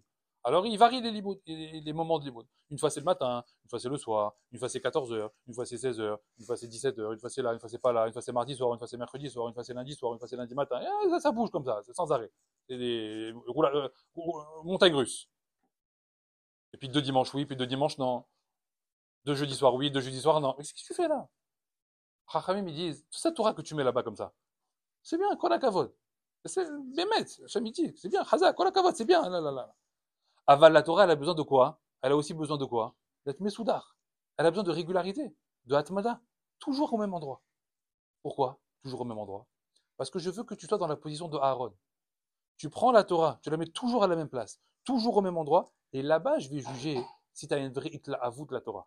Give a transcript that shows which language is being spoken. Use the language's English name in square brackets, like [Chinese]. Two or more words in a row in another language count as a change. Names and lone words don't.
[French] Alors, ils varient les moments de limoud. Une fois c'est le matin, une fois c'est le soir, une fois c'est 14h, une fois c'est 16h, une fois c'est 17h, une fois c'est là, une fois c'est pas là, une fois c'est mardi soir, une fois c'est mercredi soir, une fois c'est lundi soir, une fois c'est lundi matin. Et ça bouge comme ça, c'est sans arrêt. C'est des montagnes russes. Et puis 2 dimanches oui, puis 2 dimanches non. 2 jeudis soir oui, 2 jeudis soir non. Mais qu'est-ce que tu fais là? Chachamim, ils disent, toute cette Torah que tu mets là-bas comme ça, c'est bien, [Hebrew] כל הכבוד. [French] C'est Bémet, Hachem dit, c'est bien, [Hebrew] חזק, כל הכבוד, [French] c'est bien, là. Aval, la Torah, elle a besoin de quoi? Elle a aussi besoin de quoi? D'être mesoudar. Elle a besoin de régularité, de atmada, toujours au même endroit. Pourquoi? Toujours au même endroit. Parce que je veux que tu sois dans la position de Aaron. Tu prends la Torah, tu la mets toujours à la même place, toujours au même endroit, et là-bas, je vais juger si tu as une vraie itlaavout de la Torah.